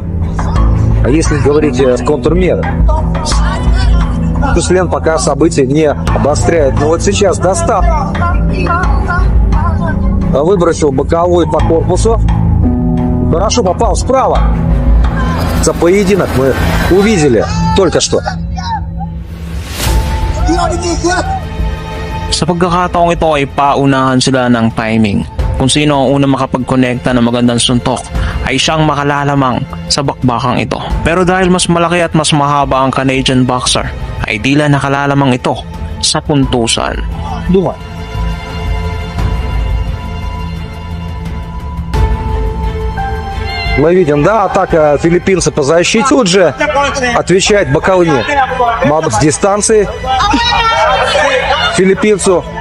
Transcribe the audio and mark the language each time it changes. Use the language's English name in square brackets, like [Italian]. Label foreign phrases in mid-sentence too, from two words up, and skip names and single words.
[Russian] А если говорить о контрмерах, Жислен пока события не обостряет. Но вот сейчас достал. Выбросил боковой по корпусу. Хорошо попал справа. За поединок мы увидели только что. [Filipino] Sa pagkakataong ito ay paunahan sila ng timing. Kung sino ang unang makapag-connecta ng magandang suntok ay siyang makalalamang sa bakbakang ito. Pero dahil mas malaki at mas mahaba ang [English] Canadian boxer, [Filipino] ay tila nakalalamang ito sa puntusan. [Russian] Дума. Мы видим, да, атака филиппинца по защите. Тут же отвечает боковыми. Мадума с дистанции. Филиппинцу.